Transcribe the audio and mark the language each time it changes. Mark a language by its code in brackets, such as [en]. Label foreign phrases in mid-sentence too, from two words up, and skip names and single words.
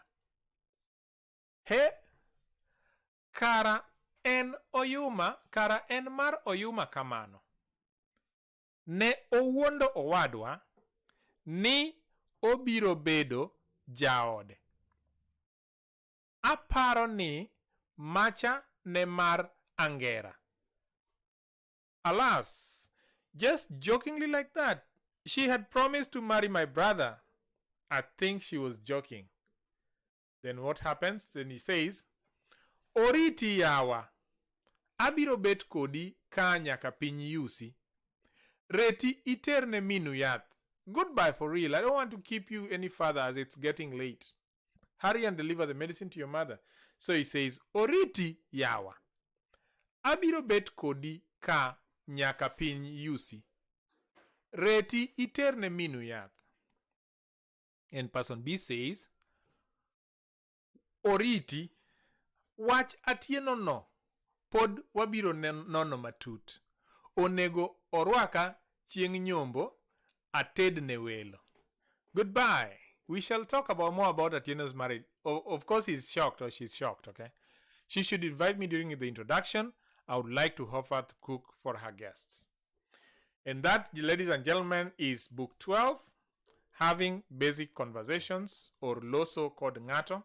[luo] He, kara en mar oyuma kamano. Ne owuondo owadwa ni obiro bedo jaode. Aparo ni macha ne mar angera. [en] Alas, just jokingly like that, she had promised to marry my brother. I think she was joking. Then what happens? Then he says, [luo] Oriti yawa, abiro bet kodi ka nyaka piny yusi. Reti iterne minu yath. [en] Goodbye for real. I don't want to keep you any further as it's getting late. Hurry and deliver the medicine to your mother. So he says, [luo] Oriti yawa, abiro bet kodi ka nyaka piny yusi. Reti iterne minu yath. [en] And person B says, [luo] Oriti, wach Atieno no, pod wabiro nono matut. Onego orwaka chieng' nyombo, atedne welo. [en] Goodbye. We shall talk more about Atieno's marriage. Of course, he's shocked or she's shocked, okay? She should invite me during the introduction. I would like to offer to cook for her guests. And that, ladies and gentlemen, is book 12, Having Basic Conversations, or [luo] LOSO KOD NG'ATO.